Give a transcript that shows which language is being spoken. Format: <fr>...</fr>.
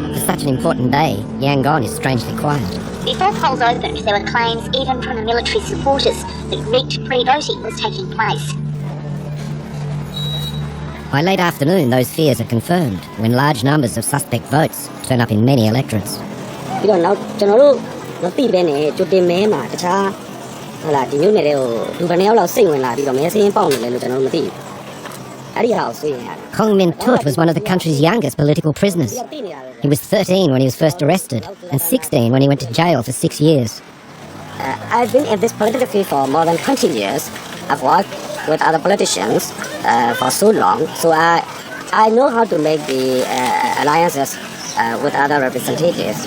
<en>Such an important day, Yangon is strangely quiet. Before polls opened, there were claims even from the military supporters that rigged pre-voting was taking place. By late afternoon, those fears are confirmed when large numbers of suspect votes turn up in many electorates.</en> <my>ပြီးတော့နောက်ကျွန်တော်တို့မသိဘဲနဲ့ကြိုတင်မဲမှာတခြားဟလာဒီမျိုးနဲ့လည်းလူဘယ်နှယောက်လောက်စိတ်ဝင်လာပြီးတော့မဲစင်းပေါက်နေလဲလို့ကျွန်တော်တို့မသိဘူးအဲ့ဒီဟာကိုသိရတယ်</my> <en>Kong Min Tut was one of the country's youngest political prisoners. He was 13 when he was first arrested and 16 when he went to jail for 6 years. I've been in this political field for more than 20 years. I've worked with other politicians for so long, so I know how to make the alliances with other representatives.</en>